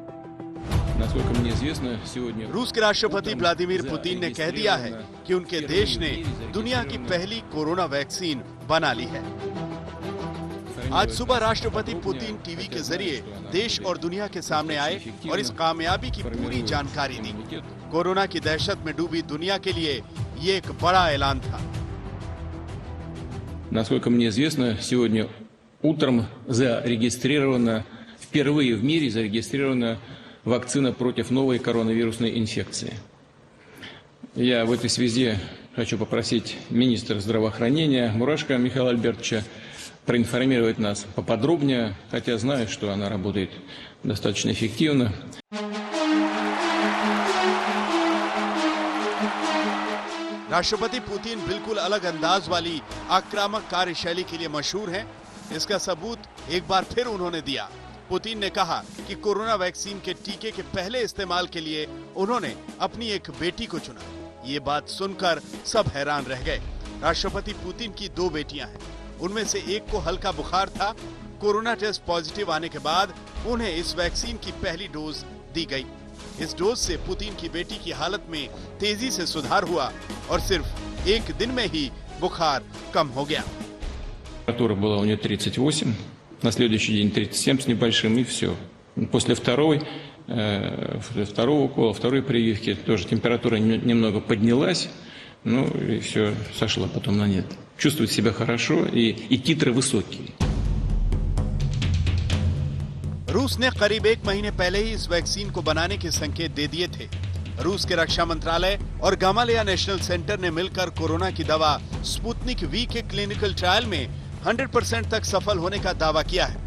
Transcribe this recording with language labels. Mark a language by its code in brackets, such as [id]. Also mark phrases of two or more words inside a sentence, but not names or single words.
[hi] रूस के राष्ट्रपति व्लादिमीर पुतिन ने कह दिया है कि उनके देश ने दुनिया की पहली कोरोना वैक्सीन बना ली है। आज सुबह राष्ट्रपति पुतिन टीवी के जरिए देश और दुनिया के सामने आए और इस कामयाबी की पूरी जानकारी दी। कोरोना की दहशत में डूबी दुनिया के लिए ये एक बड़ा ऐलान था। [ru] Насколько мне известно, сегодня утром зарегистрирована, впервые в мире зарегистрирована вакцина против новой коронавирусной инфекции. Я в этой связи хочу попросить министра здравоохранения Мурашко Михаила Альбертовича проинформировать нас поподробнее, хотя знаю, что она работает достаточно эффективно. [hi] राष्ट्रपति पुतिन बिल्कुल अलग अंदाज वाली आक्रामक कार्यशैली के लिए मशहूर हैं। इसका सबूत एक बार फिर उन्होंने दिया। पुतिन ने कहा कि कोरोना वैक्सीन के टीके के पहले इस्तेमाल के लिए उन्होंने अपनी एक बेटी को चुना। ये बात सुनकर सब हैरान रह गए। राष्ट्रपति पुतिन की 2 बेटियां हैं, उनमें से एक को हल्का बुखार था। कोरोना टेस्ट पॉजिटिव आने के बाद उन्हें इस वैक्सीन की पहली डोज दी गई। इस डोज से पुतिन की बेटी की हालत में तेजी से सुधार हुआ और सिर्फ एक दिन में ही बुखार कम हो गया। [ru] Температура была у нее 38, на следующий день 37 с небольшим, и все. После второго укола, второй прививки тоже температура немного поднялась, ну и все, сошла потом на нет. Чувствует себя хорошо и титры высокие. [hi] रूस ने करीब 1 महीने पहले ही इस वैक्सीन को बनाने के संकेत दे दिए थे। रूस के रक्षा मंत्रालय और गामालेया नेशनल सेंटर ने मिलकर कोरोना की दवा स्पुतनिक वी के क्लिनिकल ट्रायल में 100% तक सफल होने का दावा किया है।